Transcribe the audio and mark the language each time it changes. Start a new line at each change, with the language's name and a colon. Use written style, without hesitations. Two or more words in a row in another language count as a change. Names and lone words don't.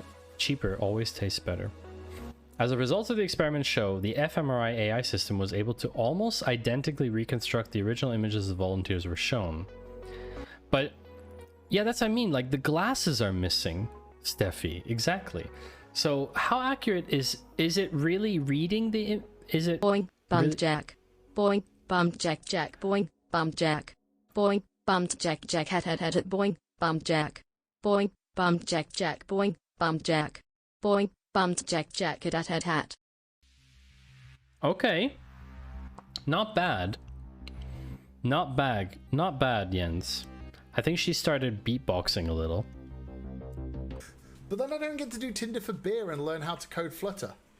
English: Cheaper always tastes better. As a result of the experiment show, the fMRI AI system was able to almost identically reconstruct the original images the volunteers were shown. But yeah, that's what I mean. Like the glasses are missing, Steffi. Exactly. So how accurate is it really reading the? Is it boing bummed jack, boing bummed jack jack, boing bummed jack, boing bummed jack jack hat hat hat hat, boing bummed jack, boing bummed jack jack, boing bummed jack, boing bummed jack jack hat hat hat. Okay. Not bad. Not bad. Not bad, Jens. I think she started beatboxing a little. But then I don't get to do Tinder for beer and learn how to code Flutter.